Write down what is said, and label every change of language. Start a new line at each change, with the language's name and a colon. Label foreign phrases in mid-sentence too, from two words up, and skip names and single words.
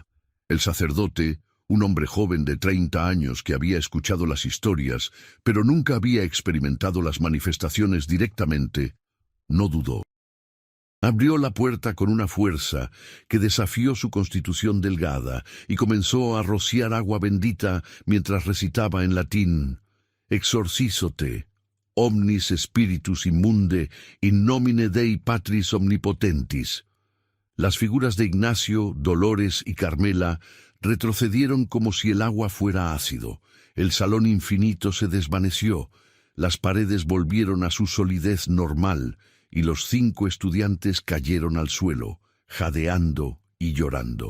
Spanish: El sacerdote, un hombre joven de 30 años que había escuchado las historias, pero nunca había experimentado las manifestaciones directamente, no dudó. Abrió la puerta con una fuerza que desafió su constitución delgada y comenzó a rociar agua bendita mientras recitaba en latín:
Latin: Exorcízote, omnis spiritus immunde, in nomine Dei Patris omnipotentis.
Spanish: Las figuras de Ignacio, Dolores y Carmela retrocedieron como si el agua fuera ácido. El salón infinito se desvaneció, las paredes volvieron a su solidez normal, y los 5 estudiantes cayeron al suelo, jadeando y llorando.